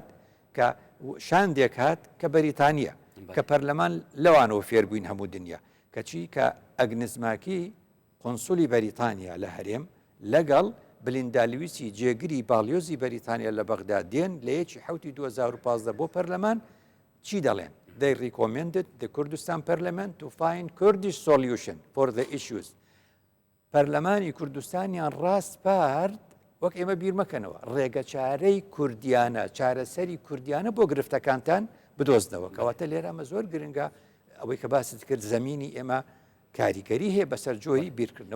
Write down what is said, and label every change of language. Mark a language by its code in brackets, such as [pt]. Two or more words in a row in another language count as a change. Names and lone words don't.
[ckb] کە شاندێک هات کە بەریتانیە کە پەرلەمان لەوانەوە فێربووین هەموو دنیا کەچی کە ئەگنزماکی قۆنسولی بەریتانیا لە هەرێم لەگەڵ بلیندالویسی جێگری باڵیۆزی بەریتانیا لە بەغدا دێن لە یەکی حوتی 2015 بۆ پەرلەمان چی دەڵێن [en] they recommended the Kurdistan Parliament to find Kurdish solution for the issues [ckb] پەرلەمانی کوردستانیان ڕاست پارد وەک ئێمە بیر مەکەنەوە ڕێگە چارەی کوردیانە چارەسەری کوردیانە بۆ گرفتەکانتان بدۆزنەوە کەواتە لێرە ئەمە زۆر گرنگە ئەوەی کە باست کرد زمینی ئێمە کاریگەری هەیە بەسەر جۆی بیرکردنەوەی